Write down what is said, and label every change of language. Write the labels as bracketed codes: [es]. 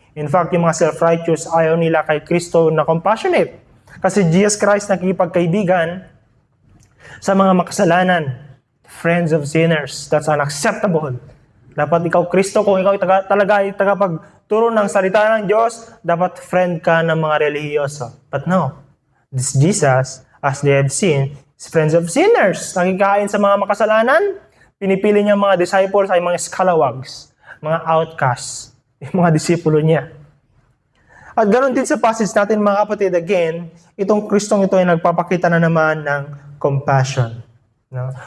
[en] In fact, [tl] yung mga self-righteous ayaw nila kay Kristo na compassionate. Kasi Jesus Christ nakikipagkaibigan sa mga makasalanan, [en] friends of sinners. That's unacceptable. [tl] Dapat ikaw, Kristo, kung ikaw talaga ay tagapagturo ng salita ng Diyos, dapat friend ka ng mga relihiyoso. [en] But no, this Jesus, as they have seen, is friends of sinners. [tl] Nakikain sa mga makasalanan, pinipili niya mga disciples ay mga scalawags, mga outcasts, yung mga disipulo niya. At ganoon din sa passage natin mga kapatid, again, itong Kristong ito ay nagpapakita na naman ng compassion. No?